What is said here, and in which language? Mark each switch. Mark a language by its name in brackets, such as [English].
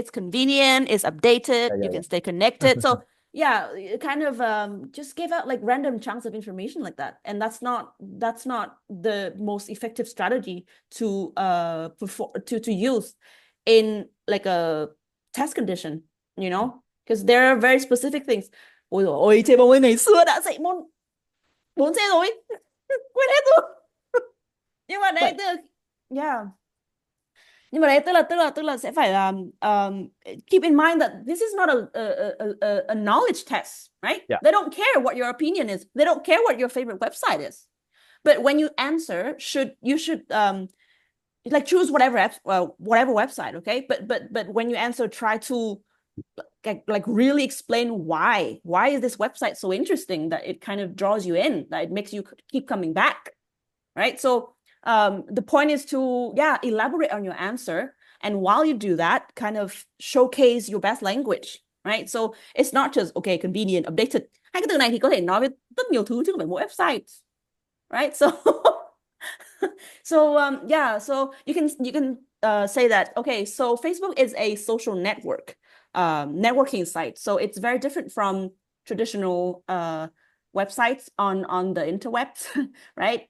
[English] It's convenient, it's updated, you can stay connected. So yeah, it kind of just gave out like random chunks of information like that, and that's not the most effective strategy to to use in like a test condition, you know, because there are very specific things. [Vietnamese] Ôi dồi ôi, chị bông ơi, ngày xưa đã dạy môn 4C rồi, quên hết rồi. Nhưng mà đấy nhưng mà đấy tức là sẽ phải là [English] keep in mind that this is not a knowledge test, right? Yeah. They don't care what your opinion is. They don't care what your favorite website is. But when you answer, you should like choose whatever website, okay? But when you answer, try to like really explain why is this website so interesting that it kind of draws you in, that it makes you keep coming back, right? So the point is to elaborate on your answer, and while you do that, kind of showcase your best language, right? So it's not just okay, convenient, updated. [Vietnamese] Hai cái từ này thì có thể nói với rất nhiều thứ chứ không phải mỗi website, right? [English] So so you can say that, okay, so Facebook is a social network, networking site. So it's very different from traditional websites on the interwebs, right?